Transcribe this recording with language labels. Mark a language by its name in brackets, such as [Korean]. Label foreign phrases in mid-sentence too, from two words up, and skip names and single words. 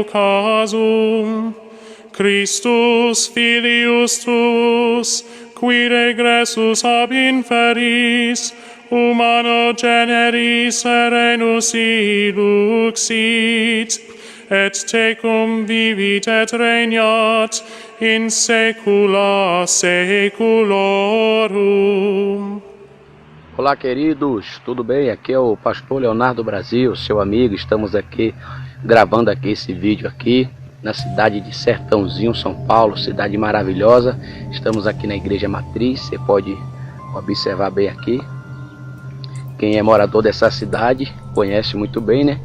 [Latin] casum, Christus filius tuus, qui regressus ab inferis, humano generis serenus illuxit, et tecum vivit et regnat in saecula saeculorum. [Portuguese] Olá, queridos, tudo bem? Aqui é o pastor Leonardo Brasil, seu amigo. Estamos aqui gravando aqui esse vídeo aqui na cidade de Sertãozinho, São Paulo, cidade maravilhosa. Estamos aqui na Igreja Matriz, você pode observar bem aqui. Quem é morador dessa cidade conhece muito bem, né?